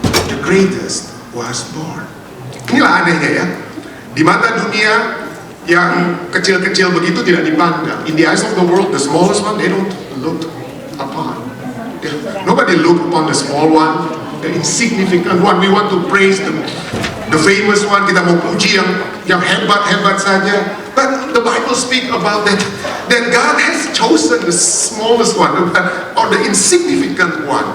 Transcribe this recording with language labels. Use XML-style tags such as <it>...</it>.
<en>The greatest was born.</en> <id>Inilah anehnya ya, di mata dunia yang kecil-kecil begitu tidak dipandang.</id> <en>In the eyes of the world, the smallest one, they don't look upon. Nobody look upon the small one, the insignificant one. We want to praise the famous one.</en> <id>Kita mau puji yang hebat-hebat saja.</id> <en>But the Bible speak about that God has chosen the smallest one, or the insignificant one.</en>